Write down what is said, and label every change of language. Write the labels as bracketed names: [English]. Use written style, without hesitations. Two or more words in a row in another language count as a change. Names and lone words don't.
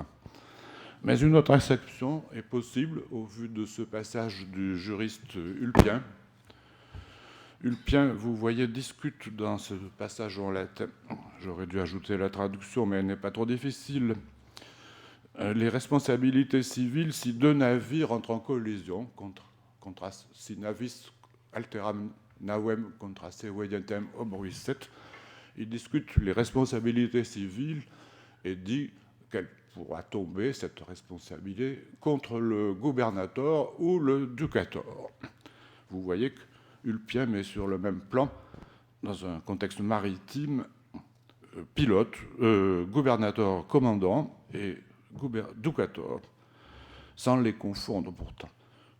[French] Mais une autre exception est possible au vu de ce passage du juriste Ulpien. Ulpien, vous voyez, discute dans ce passage en latin. J'aurais dû ajouter la traduction, mais elle n'est pas trop difficile. Les responsabilités civiles si deux navires entrent en collision, [Latin] si navis alteram navem contra se veillentem obruisset, [French] il discute les responsabilités civiles et dit qu'elle pourra tomber, cette responsabilité, contre le gouvernator ou le ducator. Vous voyez que Ulpien met sur le même plan, dans un contexte maritime, pilote, gouvernator commandant et ducator, sans les confondre pourtant.